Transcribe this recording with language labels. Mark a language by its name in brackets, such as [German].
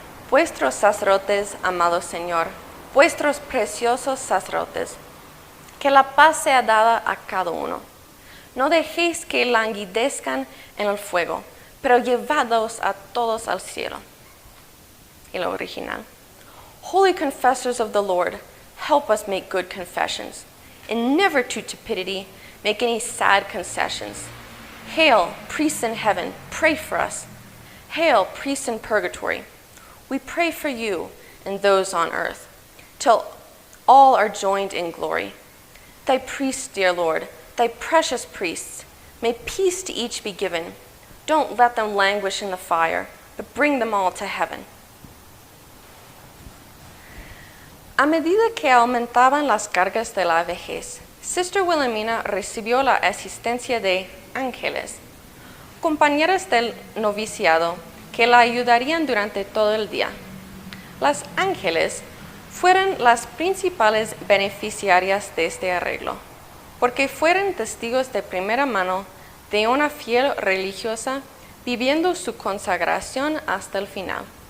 [Spanish] Vuestros sacerdotes, amado Señor, vuestros preciosos sacerdotes, que la paz sea dada a cada uno. No dejéis que languidezcan en el fuego, pero llevadlos a todos al cielo. Y lo original. [English] Holy confessors of the Lord, help us make good confessions, and never to tepidity make any sad concessions. Hail, priests in heaven, pray for us. Hail, priests in purgatory. We pray for you and those on earth, till all are joined in glory. Thy priests, dear Lord, thy precious priests, may peace to each be given. Don't let them languish in the fire, but bring them all to heaven. [Spanish] A medida que aumentaban las cargas de la vejez, Sister Wilhelmina recibió la asistencia de ángeles, compañeras del noviciado que la ayudarían durante todo el día. Las ángeles fueron las principales beneficiarias de este arreglo, porque fueron testigos de primera mano de una fiel religiosa viviendo su consagración hasta el final.